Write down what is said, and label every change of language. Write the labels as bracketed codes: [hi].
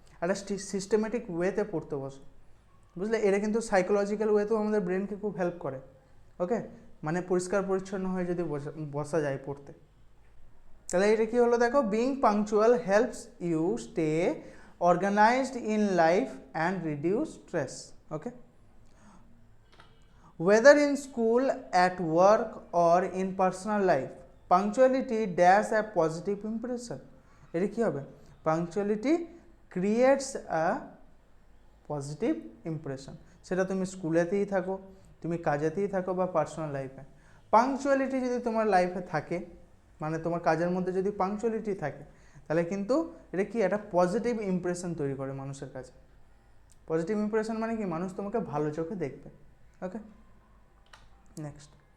[bn] একটা সিস্টেমেটিক ওয়েতে পড়তে বসো, বুঝলে? এটা কিন্তু সাইকোলজিক্যাল ওয়েতেও আমাদের ব্রেনকে খুব হেল্প করে। ওকে, মানে পরিষ্কার পরিচ্ছন্ন হয়ে যদি বসা যায় পড়তে, তাহলে এটা কি হলো? [en] দেখো, being punctual helps you stay organized in life and reduce stress. Okay, whether in school, at work or in personal life, punctuality dash a positive impression. [bn] এটা কি হবে? [en] Punctuality creates a positive impression. [bn] সেটা তুমি স্কুলেতেই থাকো, তুমি কাজেতেই থাকো, বা personal লাইফে। পাংচুয়ালিটি যদি তোমার লাইফে থাকে, মানে তোমার কাজের মধ্যে যদি পাংচুয়ালিটি থাকে, তাহলে কিন্তু এটা কি একটা পজিটিভ ইমপ্রেশন তৈরি করে মানুষের কাছে। পজিটিভ ইমপ্রেশন মানে কি? মানুষ তোমাকে ভালো চোখে দেখবে। ওকে, নেক্সট।